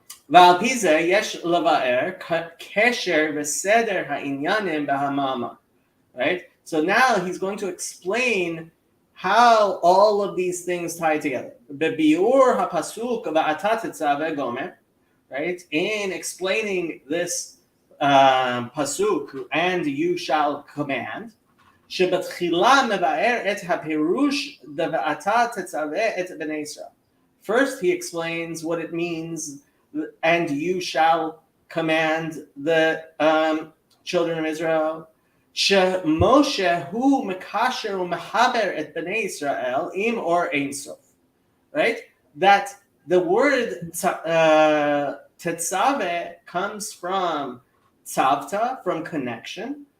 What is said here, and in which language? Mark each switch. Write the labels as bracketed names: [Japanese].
[Hebrew] ועל פי זה יש לבאר קשר וסדר העניינים בהמאמר. [English] Right? So now he's going to explain how all of these things tie together. [Hebrew] בביאור הפסוק V'Atah Tetzaveh gomer, right? [English] In explaining this pasuk, and you shall command, [Hebrew] שבתחילה מבאר את הפירוש ד'V'Atah Tetzaveh את בני ישראל. [English] First, he explains what it means, and you shall command the children of Israel. [Hebrew] שמשה הוא מקשר ומחבר את בני ישראל עם אור אין סוף. [English] Right? That the word tetzaveh comes from tzavta, from connection.